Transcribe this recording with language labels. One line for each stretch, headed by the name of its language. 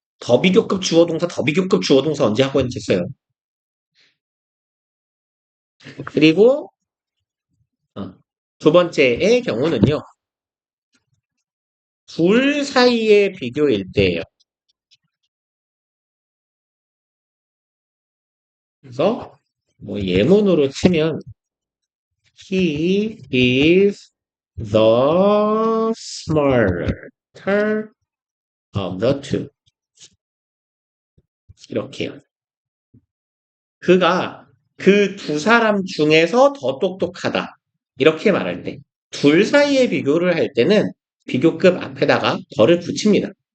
Korean: 더비교급 주어동사, 더비교급 주어동사 언제 하고 했어요. 그리고 두 번째의 경우는요. 둘 사이의 비교일 때예요. 그래서 뭐 예문으로 치면
English: He is the smarter of the two.
Korean: 이렇게요. 그가 그 두 사람 중에서 더 똑똑하다. 이렇게 말할 때. 둘 사이의 비교를 할 때는 비교급 앞에다가 더를 붙입니다.